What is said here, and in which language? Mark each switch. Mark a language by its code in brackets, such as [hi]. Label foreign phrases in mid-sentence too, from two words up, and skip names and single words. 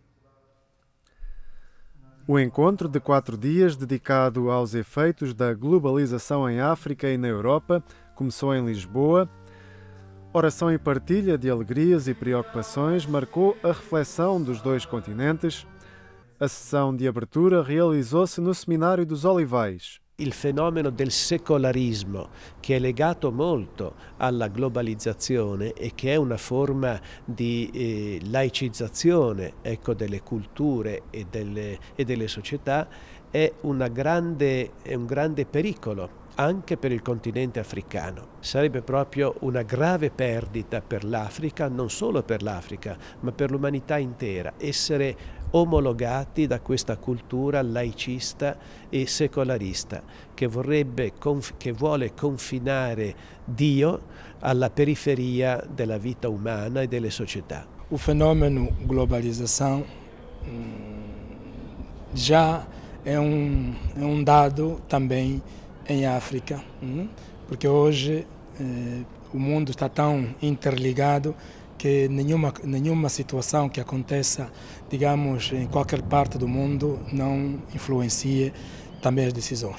[pt] O encontro de 4 dias dedicado aos efeitos da globalização em África e na Europa começou em Lisboa. Oração e partilha de alegrias e preocupações marcou a reflexão dos dois continentes. A sessão de abertura realizzò-se no Seminário dos Olivais. [it] Il fenomeno del secolarismo, che è legato molto alla globalizzazione e che è una forma di laicizzazione, delle culture e delle società, è un grande pericolo anche per il continente africano. Sarebbe proprio una grave perdita per l'Africa, non solo per l'Africa, ma per l'umanità intera, essere omologati da questa cultura laicista e secolarista che vuole confinare Dio alla periferia della vita umana e delle società. [pt] O fenômeno globalização já é um dado também em África, porque hoje o mundo está tão interligado que nenhuma situação que aconteça, digamos, em qualquer parte do mundo não influencia também as decisões.